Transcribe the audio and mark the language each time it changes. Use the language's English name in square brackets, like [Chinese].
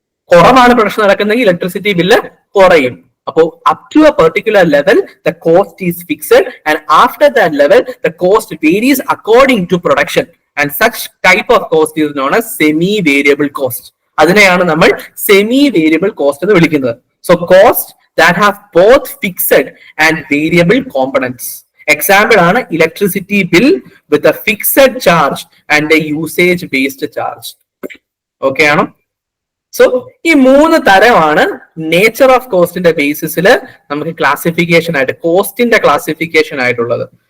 [Malayalam] കുറവാണ് production നടക്കുന്നെങ്കിൽ electricity bill കുറയും. അപ്പോൾ [English] Up to a particular level the cost is fixed and after that level the cost varies according to production. And such type of cost is known as semi variable cost. [Malayalam] അതിനെയാണ് നമ്മൾ semi variable cost എന്ന് വിളിക്കുന്നത്. [English] So cost that have both fixed and variable components. Example ആണ് electricity bill with a fixed charge and a usage based charge. [Malayalam] Okay ആണോ? So ഈ മൂന്ന് തരമാണ് nature of കോസ്റ്റിന്റെ ബേസിസിൽ നമുക്ക് ക്ലാസിഫിക്കേഷൻ ആയിട്ട്, കോസ്റ്റിന്റെ ക്ലാസിഫിക്കേഷൻ ആയിട്ടുള്ളത്.